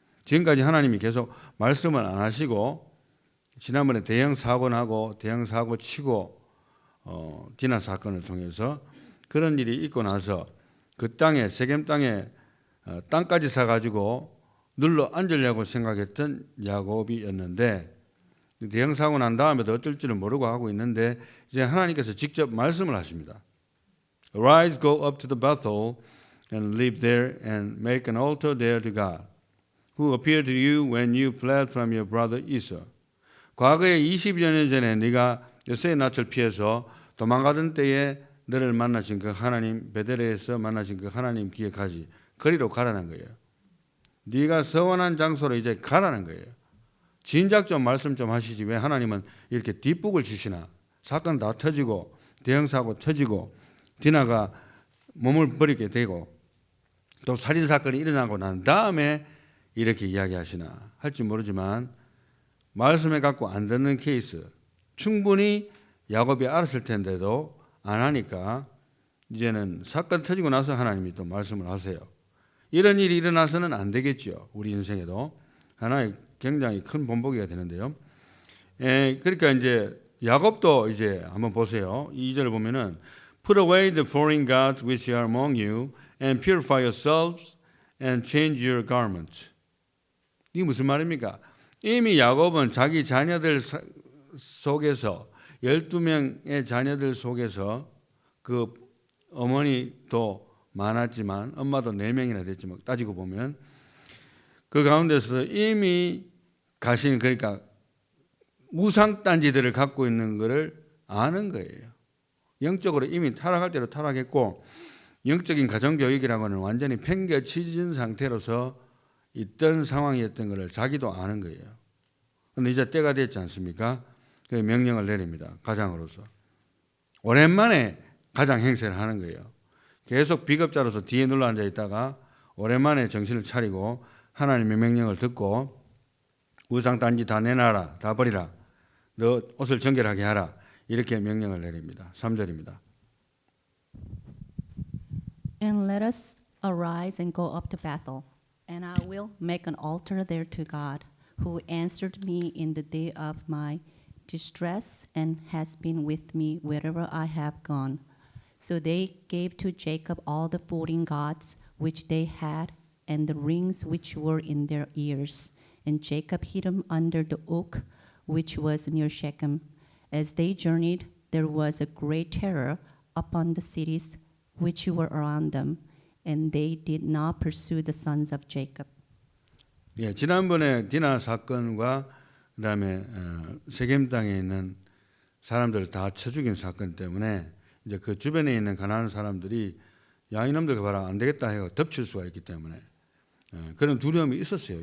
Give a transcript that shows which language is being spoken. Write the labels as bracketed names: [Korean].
[Korean] 지금까지 하나님이 계속 말씀을 안 하시고 지난번에 대형 사고 나고 대형 사고 치고 디나 사건을 통해서 그런 일이 있고 나서 그 땅에 세겜 땅에 땅까지 사가지고 눌러 앉으려고 생각했던 야곱이었는데 대형 사고 난 다음에도 어쩔 줄은 모르고 하고 있는데 이제 하나님께서 직접 말씀을 하십니다. [English] Arise, go up to the Bethel and live there and make an altar there to God, who appeared to you when you fled from your brother Esau. [Korean] 과거에 20여 년 전에 네가 요새의 낯을 피해서 도망가던 때에 너를 만나신 그 하나님, 베델에서 만나신 그 하나님 기억하지. 거리로 가라는 거예요. 네가 서원한 장소로 이제 가라는 거예요. 진작 좀 말씀 좀 하시지 왜 하나님은 이렇게 뒷북을 치시나. 사건 다 터지고 대형 사고 터지고 디나가 몸을 버리게 되고 또 살인 사건이 일어나고 난 다음에 이렇게 이야기하시나 할지 모르지만 말씀에 갖고 안 듣는 케이스 충분히 야곱이 알았을 텐데도 안 하니까 이제는 사건 터지고 나서 하나님이 또 말씀을 하세요. 이런 일이 일어나서는 안 되겠죠. 우리 인생에도 하나의 굉장히 큰 본보기가 되는데요. 그러니까 이제 야곱도 이제 한번 보세요. 2절 보면은 [English] Put away the foreign gods which are among you and purify yourselves and change your garments. [Korean] 이게 무슨 말입니까? 이미 야곱은 자기 자녀들 속에서 12명의 자녀들 속에서 그 어머니도 많았지만 엄마도 4명이나 됐지만 따지고 보면 그 가운데서 이미 가신 그러니까 우상단지들을 갖고 있는 것을 아는 거예요. 영적으로 이미 타락할 대로 타락했고 영적인 가정교육이라고는 완전히 팽개쳐진 상태로서 있던 상황이었던 것을 자기도 아는 거예요. 그런데 이제 때가 됐지 않습니까? 그 명령을 내립니다. 가장으로서. 오랜만에 가장 행세를 하는 거예요. 계속 비겁자로서 뒤에 눌러 앉아 있다가 오랜만에 정신을 차리고 하나님의 명령을 듣고 우상단지 다 내놔라. 다 버리라. 너 옷을 정결하게 하라. 이렇게 명령을 내립니다. 3절입니다. [English] And let us arise and go up to Bethel, and I will make an altar there to God, who answered me in the day of my distress and has been with me wherever I have gone. So they gave to Jacob all the foreign gods which they had, and the rings which were in their ears. And Jacob hid them under the oak which was near Shechem. As they journeyed, there was a great terror upon the cities which were around them, and they did not pursue the sons of Jacob. [Korean] 예, 지난번에 디나 사건과 그다음에 세겜 땅에 있는 사람들 다 쳐 죽인 사건 때문에 이제 그 주변에 있는 가나안 사람들이 야 이놈들 봐라 안 되겠다 해서 덮칠 수가 있기 때문에 그런 두려움이 있었어요.